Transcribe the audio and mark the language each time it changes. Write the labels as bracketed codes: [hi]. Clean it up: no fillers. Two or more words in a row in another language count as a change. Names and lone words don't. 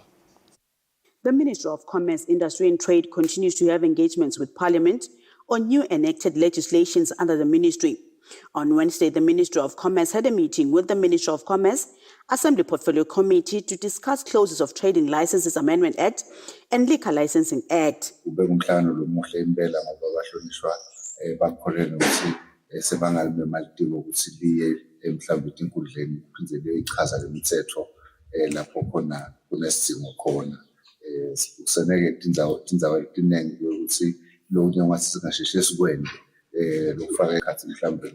[en] The Minister of Commerce, Industry and Trade continues to have engagements with Parliament on new enacted legislations under the ministry. On Wednesday, the Ministry of Commerce had a meeting with the Ministry of Commerce, Assembly Portfolio Committee to discuss clauses of Trading Licenses Amendment Act and Liquor Licensing Act. [ss] Lapho khona kunesidingo khona kuseneke tindzawo letiningi ukuthi lo nyama singasheshe sikwende lokufaka ekhathi mhlambe